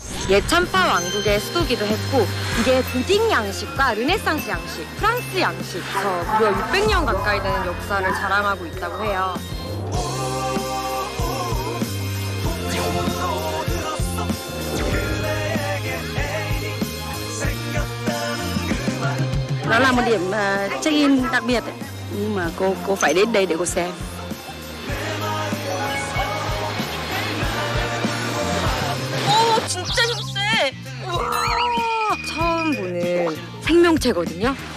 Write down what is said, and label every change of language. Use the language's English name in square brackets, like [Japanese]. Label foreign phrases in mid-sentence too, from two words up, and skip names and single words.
[Korean] 옛 참파 왕국의 수도기도 했고 이게 고딕 양식과 르네상스 양식, 프랑스 양식에서 무려 600년 가까이 되는 역사를 자랑하고 있다고 해요. [Vietnamese] Đó là một điểm check-in đặc biệt ấy. Nhưng mà cô phải đến đây để cô xem. [Korean] 오, 진짜 힘세! 우와, 처음 보는 생명체거든요.